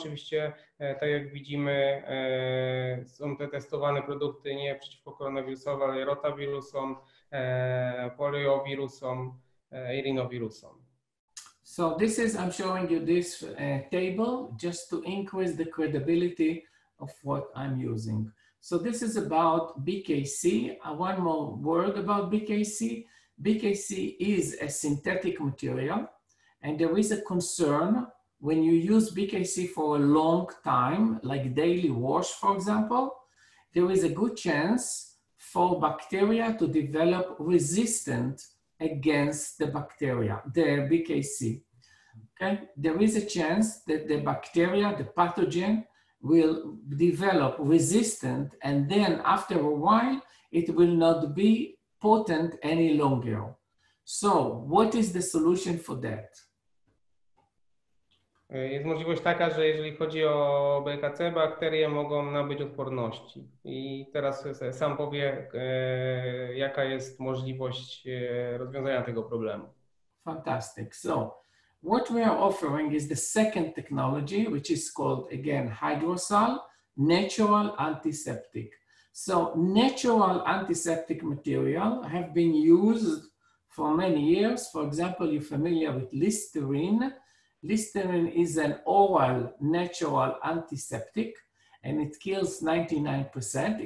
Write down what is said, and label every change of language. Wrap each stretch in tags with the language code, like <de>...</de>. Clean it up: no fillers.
<pl>Oczywiście, tak jak widzimy, są te testowane produkty nie przeciwko koronawirusowi, ale rotawirusom, poliowirusom i rhinowirusom.</pl> <en>So I'm showing you this table just to increase the credibility of what I'm using. So this is about BKC. One more word about BKC. BKC is a synthetic material, and there is a concern when you use BKC for a long time, like daily wash, for example, there is a good chance for bacteria to develop resistance against the bacteria, the BKC. Okay? There is a chance that the bacteria, the pathogen, will develop resistant, and then after a while, it will not be potent any longer. So what is the solution for that?</en> <pl>Jest możliwość taka, że jeżeli chodzi o BKC, bakterie mogą nabyć odporności. I teraz sam powie, jaka jest możliwość rozwiązania tego problemu.</pl> <en>Fantastic. So what we are offering is the second technology, which is called, again, hydrosol, natural antiseptic. So natural antiseptic material have been used for many years. For example, you're familiar with Listerine. Listerine is an oral natural antiseptic, and it kills 99%.</en>